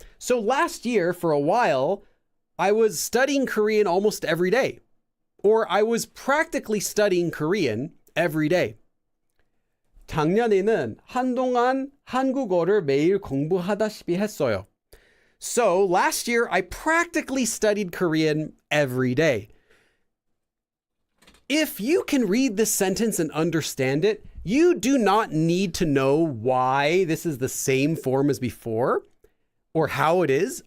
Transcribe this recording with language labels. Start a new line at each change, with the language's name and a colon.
English: So last year, for a while, I was studying Korean almost every day. Or I was practically studying Korean every day.
Korean: 작년에는 한동안 한국어를 매일 공부하다시피 했어요.
English: So last year, I practically studied Korean every day. If you can read this sentence and understand it, you do not need to know why this is the same form as before or how it is.